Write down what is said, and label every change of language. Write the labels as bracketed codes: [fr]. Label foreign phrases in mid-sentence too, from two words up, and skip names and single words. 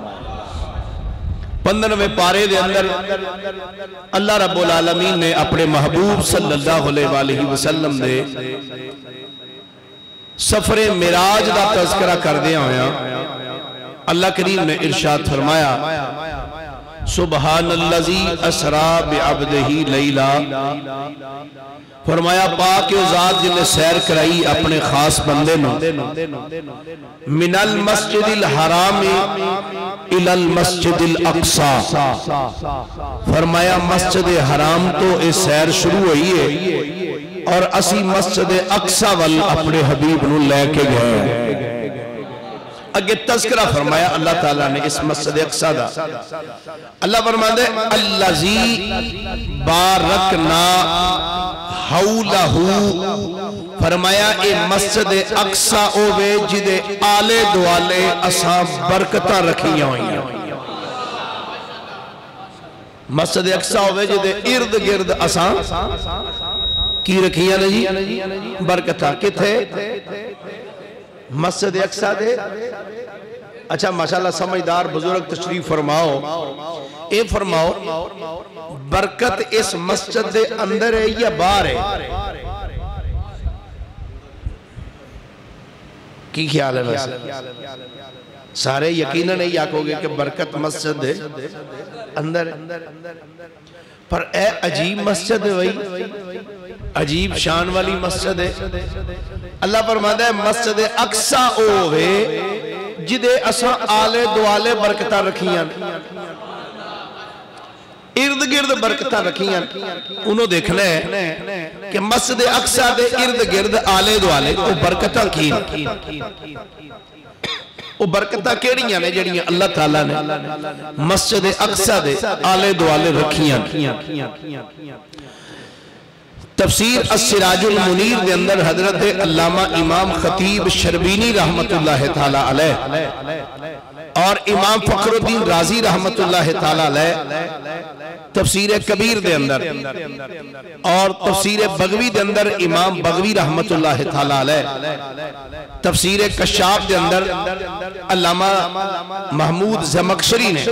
[pa] 15ویں پارے دے اندر اللہ رب العالمین نے اپنے محبوب [ar] صلی اللہ علیہ وآلہ وسلم [pa] نے سفر معراج دا تذکرہ کر دیا ہویا اللہ کریم نے ارشاد فرمایا [ar] سبحان اللذی اسرا بعبدہ [pa] لیلا فرمایا پاک و ذات جن نے سیر کرائی اپنے خاص بندے نو [ar] من المسجد الحرام الى المسجد الاقصی [pa] فرمایا مسجد حرام تو اس سیر شروع ہوئی ہے اور اسی مسجد اقصی وال اپنے حبیب نو لے کے گئے اگے تذکرہ فرمایا اللہ تعالیٰ نے اس مسجد اقصی دا اللہ فرماندے [ar] اللذی بارکنا حولہ [pa] فرمایا اے مسجد اقصی اوے جدے آلے دوالے اساں برکتہ رکھیاں ہوئی ہیں مسجد اقصی ہوئے جدے ارد گرد اساں کی رکھیاں نہیں برکتہ کتھے مسجد اقصی دے اچھا ماشاءاللہ سمجھدار بزرگ تشریف فرماؤ اے فرماؤ برکت اس مسجد دے اندر ہے یا باہر ہے کی خیال ہے ویسے سارے یقیناً نہیں آکھو گے کہ برکت مسجد دے اندر ہے پر اے عجیب مسجد ہے وہی عجیب شان والی مسجد ہے اللہ فرماتا ہے مسجد اقصی اوے جدے اساں آلے دوالے برکتہ رکھیاں ارد گرد برکتہ رکھیاں انہوں دیکھنا ہے کہ مسجد اقصی دے ارد گرد آلے دوالے وہ برکتہ کی وہ برکتہ کیڑیاں نے جڑیاں اللہ تعالیٰ نے مسجد اقصی دے آلے دوالے رکھیاں تفسیر السراج المنیر دے اندر حضرت علامہ امام خطیب شربینی رحمت اللہ تعالیٰ علیہ اور امام فخر الدین رازی رحمت اللہ تعالیٰ علیہ تفسیر کبیر دے اندر اور تفسیر بغوی دے اندر امام بغوی رحمت اللہ تعالیٰ علیہ تفسیر کشاف دے اندر علامہ محمود زمکشری نے